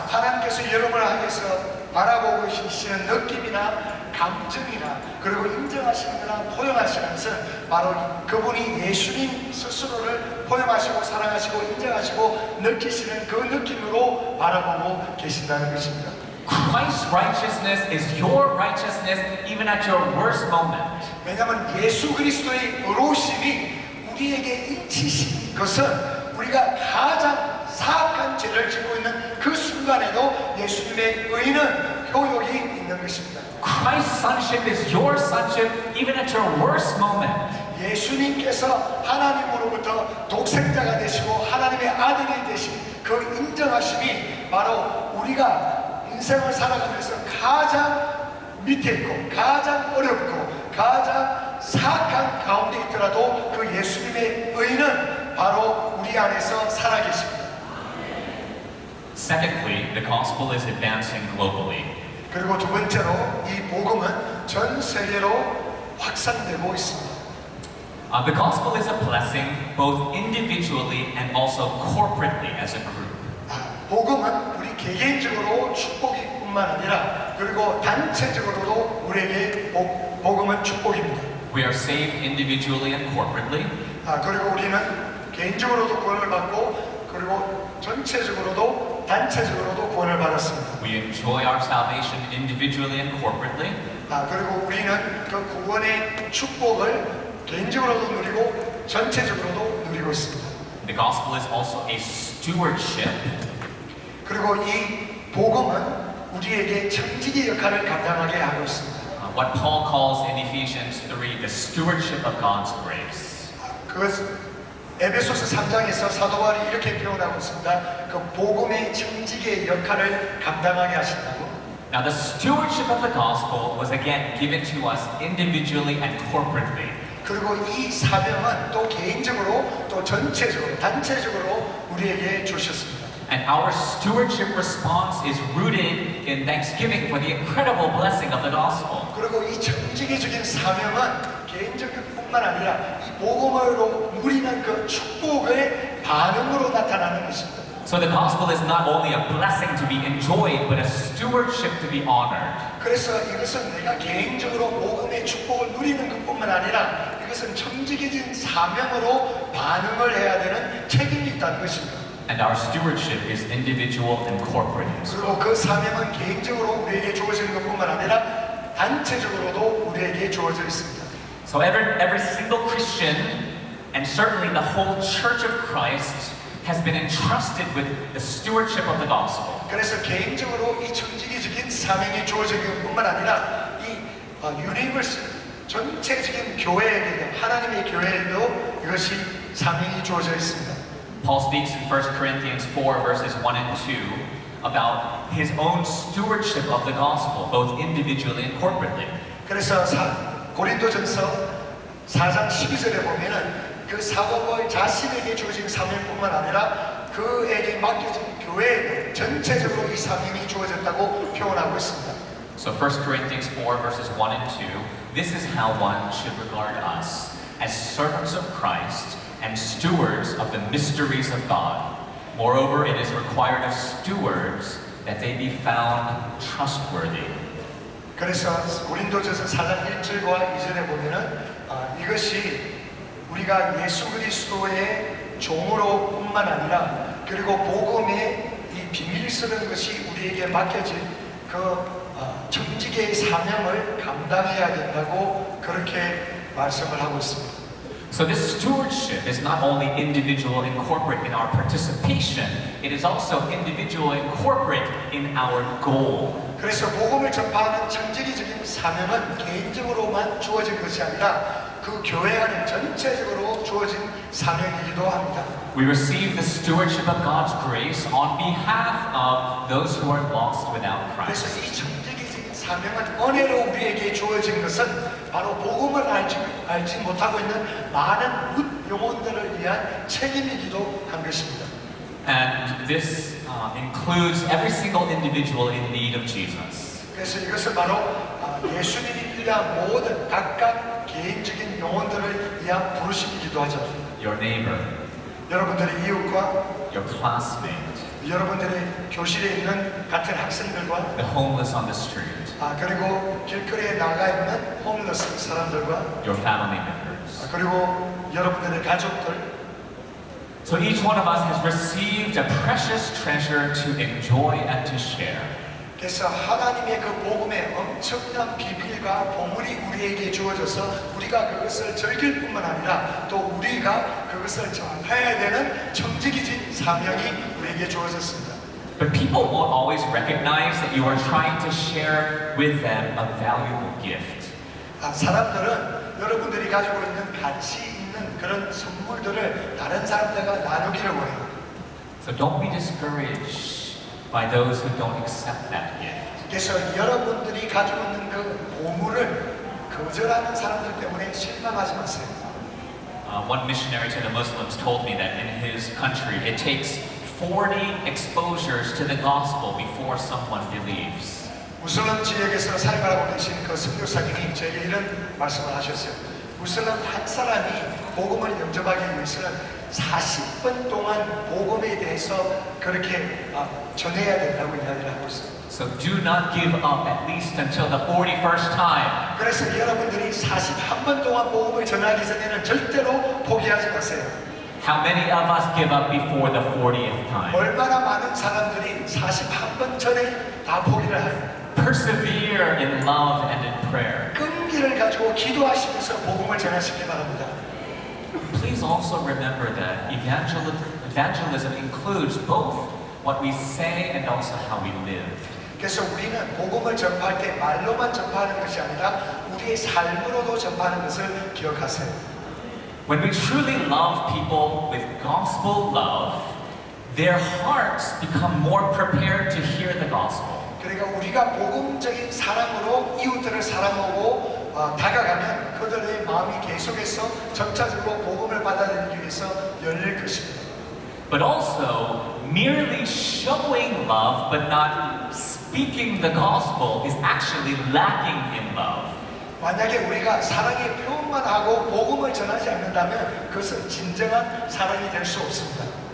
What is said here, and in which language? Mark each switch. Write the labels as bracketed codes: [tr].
[ko] 하나님께서 여러분을 향해서 바라보고 계시는 느낌이나 감정이나 그리고 인정하시는 거나 포용하시는 것은 바로 그분이 예수님 스스로를 포용하시고 사랑하시고 인정하시고 느끼시는 그 느낌으로 바라보고 계신다는 것입니다. [en] Christ's righteousness is your righteousness even at your worst moment. [ko] 왜냐하면 예수 그리스도의 의로우심이 우리에게 인치신 것은 우리가 가장 사악한 죄를 짓고 있는 그 순간에도 예수님의 의는 효력이 있는 것입니다. [en] Christ's sonship is your sonship even at your worst moment. [ko] 예수님께서 하나님으로부터 독생자가 되시고 하나님의 아들이 되신 그 인정하심이 바로 우리가 인생을 살아가면서 가장 밑에 있고 가장 어렵고 가장 사악한 가운데 있더라도 그 예수님의 의는 바로 우리 안에서 살아계십니다. [en] Secondly, the gospel is advancing globally. [ko] 그리고 두 번째로 이 복음은 전 세계로 확산되고 있습니다. [en] The gospel is a blessing both individually and also corporately as a group. [ko] 복음은 우리 개개인적으로 축복이뿐만 아니라 그리고 단체적으로도 우리에게 복음은 축복입니다. [en] We are saved individually and corporately. [ko] 그리고 우리는 개인적으로도 구원을 받고 그리고 전체적으로도 단체적으로도 구원을 받았습니다. [en] We enjoy our salvation individually and corporately. [ko] 그리고 우리는 그 구원의 축복을 개인적으로도 누리고 전체적으로도 누리고 있습니다. [en] The gospel is also a stewardship [ko] 그리고 이 복음은 우리에게 청지기 역할을 감당하게 하고 있습니다. [en] what Paul calls in Ephesians 3 the stewardship of God's grace. [ko] 그것은 에베소서 3장에서 사도 바울이 이렇게 표현하고 있습니다. 그 복음의 청지기의 역할을 감당하게 하신다고. [en] Now, the stewardship of the gospel was again given to us individually and corporately. [ko] 그리고 이 사명은 또 개인적으로 또 전체적으로 단체적으로 우리에게 주셨습니다. [en] And our stewardship response is rooted in thanksgiving for the incredible blessing of the gospel. [ko] 그리고 이 청지기적인 사명은 개인적인 뿐만 아니라 이 복음으로 누리는 그 축복의 반응으로 나타나는 것입니다. [en] So the gospel is not only a blessing to be enjoyed, but a stewardship to be honored. [ko] 그래서 이것은 내가 개인적으로 복음의 축복을 누리는 것뿐만 아니라 이것은 청지기적인 사명으로 반응을 해야 되는 책임이 있다는 것입니다. [en] And our stewardship is individual and corporate. [ko] 그리고 그 사명은 개인적으로 우리에게 주어지는 것뿐만 아니라 단체적으로도 우리에게 주어져 있습니다. [en] So every single Christian, and certainly the whole Church of Christ, has been entrusted with the stewardship of the gospel. [ko] 그래서 개인적으로 이 청지기적인 사명이 주어지는 것뿐만 아니라 이 유니버스 전체적인 교회에게 하나님의 교회에도 이것이 사명이 주어져 있습니다. [en] Paul speaks in 1 Corinthians 4 verses 1 and 2 about his own stewardship of the gospel, both individually and corporately. [ko] 그래서 고린도전서 4장 12절에 보면은 그 사도 바울 자신에게 주어진 사명뿐만 아니라 그에게 맡겨진 교회에 전체적으로 이 사명이 주어졌다고 표현하고 있습니다. [en] So 1 Corinthians 4 verses 1 and 2, this is how one should regard us as servants of Christ and stewards of the mysteries of God. Moreover, it is required of stewards that they be found trustworthy. [ko] 그래서 고린도전서 4장 1절과 2절에 보면은 이것이 우리가 예수 그리스도의 종으로 뿐만 아니라 그리고 복음의 이 비밀스러운 것이 우리에게 맡겨진 그 청지기의 사명을 감당해야 된다고 그렇게 말씀을 하고 있습니다. [en] So this stewardship is not only individual and corporate in our participation, it is also individual and corporate in our goal. [ko] 그래서 복음을 전파하는 청지기적인 사명은 개인적으로만 주어진 것이 아니라 그 교회 안에 전체적으로 주어진 사명이기도 합니다. [en] We receive the stewardship of God's grace on behalf of those who are lost without [ko] 그래서 [en] Christ. [ko] 이 청지기적인 사명은 은혜로 우리에게 주어진 것은 바로 복음을 알지 못하고 있는 많은 묻 영혼들을 위한 책임이기도 한 것입니다. [en] And this includes every single individual in need of Jesus. [ko] 그래서 이것은 바로 예수님이 필요한 모든 각각 개인적인 영혼들을 위한 부르심이기도 하죠. [en] Your neighbor, [ko] 여러분들의 이웃과 [en] your classmate, [ko] 여러분들의 교실에 있는 같은 학생들과 [en] the homeless on the street, [ko] 그리고 길거리에 나가 있는 홈리스 사람들과 [en] your family members. [ko] 그리고 여러분들의 가족들 [en] So each one of us has received a precious treasure to enjoy and to share. [ko] 그래서 하나님의 그 복음의 엄청난 비밀과 보물이 우리에게 주어져서 우리가 그것을 즐길 뿐만 아니라 또 우리가 그것을 전해야 되는 청지기진 사명이 우리에게 주어졌습니다. [en] But people won't always recognize that you are trying to share with them a valuable gift. [ko] 사람들은 여러분들이 가지고 있는 가치 있는 그런 선물들을 다른 사람들과 나누기를 원해요. [en] So don't be discouraged by those who don't accept that gift. [ko] 그래서 여러분들이 가지고 있는 그 보물을 거절하는 사람들 때문에 실망하지 마세요. [en] One missionary to the Muslims told me that in his country it takes 40 exposures to the gospel before someone believes. [ko] 무슬림 지역에서 살아가고 계신 그 선교사님이 저에게 이런 말씀을 하셨어요. 무슬림 한 사람이 복음을 영접하기 위해서는 40번 동안 복음에 대해서 그렇게 전해야 된다고 이야기를 하고 있어요. [en] So do not give up at least until the 41st time. [ko] 그래서 여러분들이 41번 동안 복음을 전하기 전에는 절대로 포기하지 마세요. [en] How many of us give up before the 40th time? [ko] 얼마나 많은 사람들이 41번 전에 다 포기를 해요. [en] Persevere in love and in prayer. [ko] 끈기를 가지고 기도하시면서 복음을 전하시기 바랍니다. [en] Please also remember that evangelism includes both what we say and also how we live. [ko] 그래서 우리는 복음을 전파할 때 말로만 전파하는 것이 아니라 우리의 삶으로도 전파하는 것을 기억하세요. [en] When we truly love people with gospel love, their hearts become more prepared to hear the gospel. [ko] 그러니까 우리가 복음적인 사랑으로 이웃들을 사랑하고 다가가면 그들의 마음이 계속해서 점차적으로 복음을 받아들이기 위해서 열릴 것입니다. [en] But also, merely showing love but not speaking the gospel is actually lacking in love. [ko] 만약에 우리가 사랑의 표현만 하고 복음을 전하지 않는다면 그것은 진정한 사랑이 될 수 없습니다.